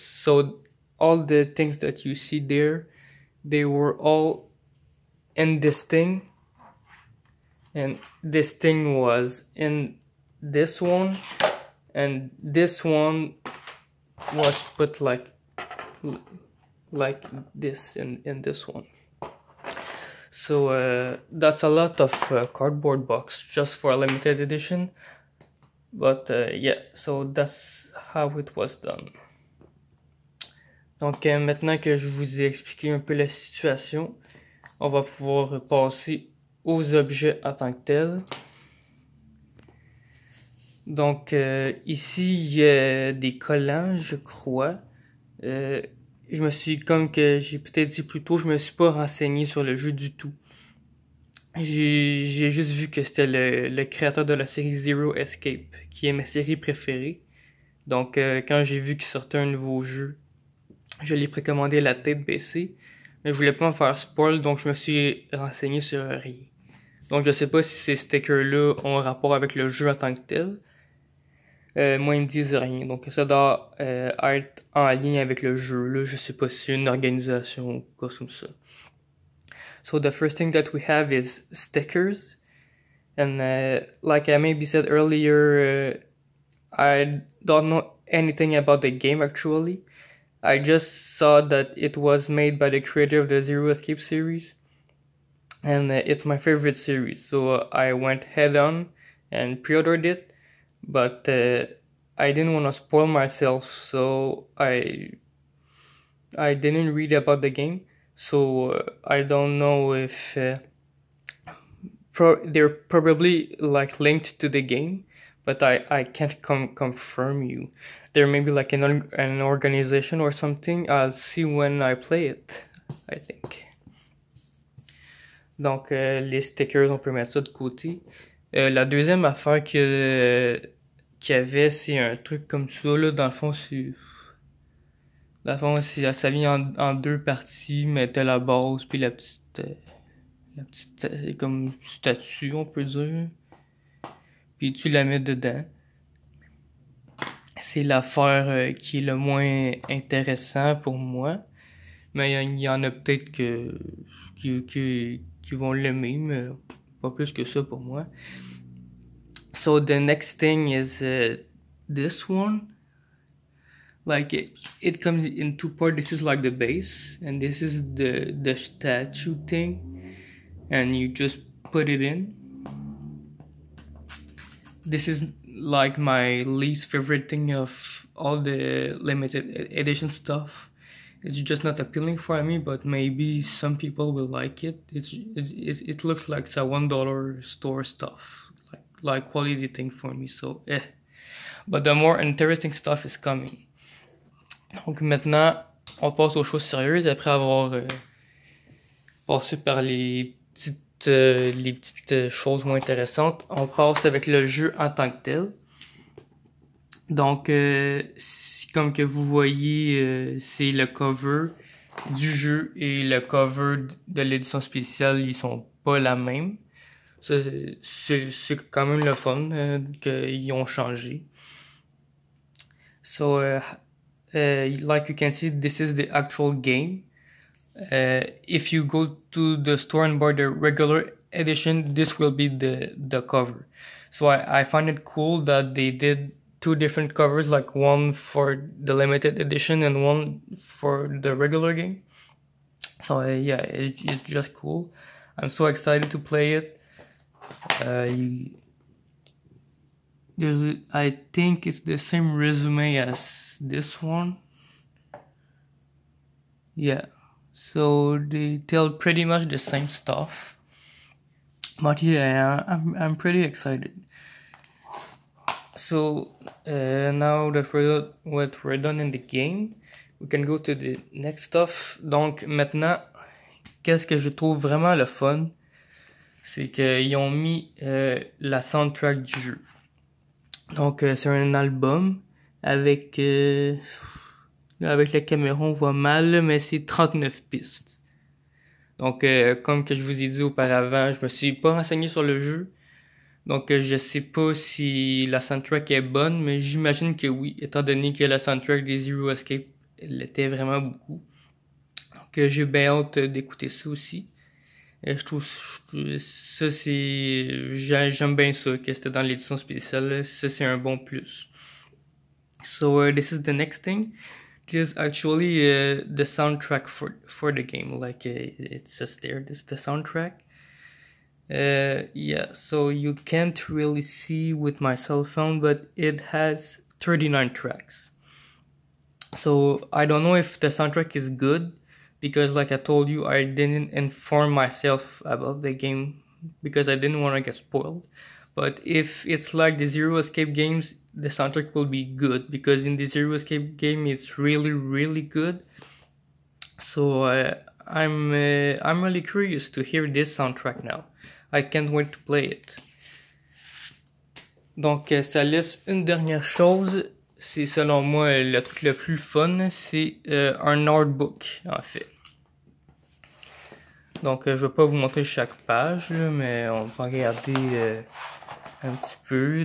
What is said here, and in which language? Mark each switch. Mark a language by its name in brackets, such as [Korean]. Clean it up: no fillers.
[English] So all the things that you see there, they were all in this thing, and this thing was in this one, and this one was put like this in this one. So that's a lot of cardboard box just for a limited edition, but yeah, so that's how it was done. [French] Donc maintenant que je vous ai expliqué un peu la situation, on va pouvoir passer aux objets en tant que tels. Donc ici il y a des collants, je crois. Je me suis, comme que j'ai peut-être dit plus tôt, je me suis pas renseigné sur le jeu du tout. J'ai juste vu que c'était le créateur de la série Zero Escape, qui est ma série préférée. Donc quand j'ai vu qu'il sortait un nouveau jeu, je l'ai précommandé la tête baissée, mais je voulais pas me faire spoil, donc je me suis renseigné sur rien. Donc je sais pas si ces stickers-là ont un rapport avec le jeu en tant que tel. Moi, ils me disent rien, donc ça doit être en lien avec le jeu. Là, je sais pas si c'est une organisation ou quoi comme ça. [English] So the first thing that we have is stickers, and like I maybe said earlier, I don't know anything about the game actually. I just saw that it was made by the creator of the Zero Escape series, and it's my favorite series, so I went head on and pre-ordered it, but I didn't want to spoil myself, so I I didn't read about the game, so I don't know if they're probably like linked to the game, but I can't confirm you. There may be like an organization or something. I'll see when I play it, I think. [French] Donc les stickers, on peut mettre ça de côté. La deuxième affaire qu'il y avait, c'est un truc comme ça là. Dans le fond, ça vient en deux parties, mais t'as la base puis la petite comme statue, on peut dire. Puis tu la mets dedans. C'est l'affaire qui est le moins intéressant pour moi. Mais il y en a peut-être qui vont l'aimer, mais pas plus que ça pour moi. [English] So the next thing is this one. Like it comes in two parts. This is like the base, and this is the statue thing, and you just put it in. This is like my least favorite thing of all the limited edition stuff. It's just not appealing for me, but maybe some people will like it. It looks like a $1 store stuff, like quality thing for me. So but the more interesting stuff is coming. [French] Donc maintenant, on passe aux choses sérieuses après avoir passé par les petites choses moins intéressantes. On passe avec le jeu en tant que tel. Donc, comme que vous voyez, c'est le cover du jeu et le cover de l'édition spéciale, ils sont pas la même. C'est quand même le fun qu'ils ont changé. [English] So, like you can see, this is the actual game. If you go to the store and buy the regular edition, this will be the cover. So I find it cool that they did two different covers, like one for the limited edition and one for the regular game. So yeah, it's just cool. I'm so excited to play it. I think it's the same resume as this one. Yeah, so they tell pretty much the same stuff. But yeah, I'm pretty excited. So now that we're done in the game, we can go to the next stuff. [French] Donc maintenant, qu'est-ce que je trouve vraiment le fun, c'est qu'ils ont mis la soundtrack du jeu. Donc c'est un album avec la caméra on voit mal, mais c'est 39 pistes. Donc comme que je vous ai dit auparavant, je me suis pas renseigné sur le jeu. Donc je sais pas si la soundtrack est bonne, mais j'imagine que oui, étant donné que la soundtrack des Zero Escape l'était vraiment beaucoup. Donc j'ai bien hâte d'écouter ça aussi. Et je trouve ça j'aime bien ça que c'était dans l'édition spéciale. Ça c'est un bon plus. [English] So this is the next thing. This is actually the soundtrack for the game. Like it says there, this is the soundtrack. Yeah, so you can't really see with my cell phone, but it has 39 tracks. So I don't know if the soundtrack is good, because like I told you, I didn't inform myself about the game because I didn't want to get spoiled. But if it's like the Zero Escape games, the soundtrack will be good, because in the Zero Escape game it's really, really good. So I'm really curious to hear this soundtrack now. I can't wait to play it. [French] Donc ça laisse une dernière chose, c'est selon moi le truc le plus fun, c'est un artbook en fait. Donc je vais pas vous montrer chaque page, là, mais on va regarder un petit peu.